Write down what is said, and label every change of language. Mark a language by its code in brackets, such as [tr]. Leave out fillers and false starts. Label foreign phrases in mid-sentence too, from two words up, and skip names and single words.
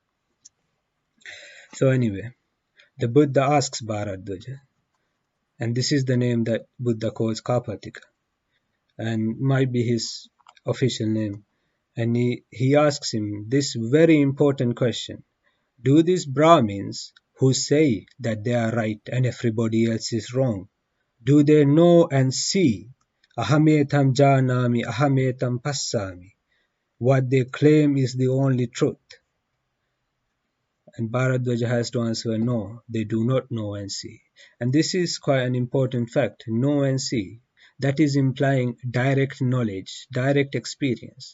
[en] So anyway, the Buddha asks Bharadwaja, and this is the name that Buddha calls Kapattika, and might be his official name. And he asks him this very important question: do these Brahmins who say that they are right and everybody else is wrong, do they know and see [pi] ahametam janami ahametam passami, [en] what they claim is the only truth? And Bharadwaja has to answer, no, they do not know and see. And this is quite an important fact, know and see. That is implying direct knowledge, direct experience.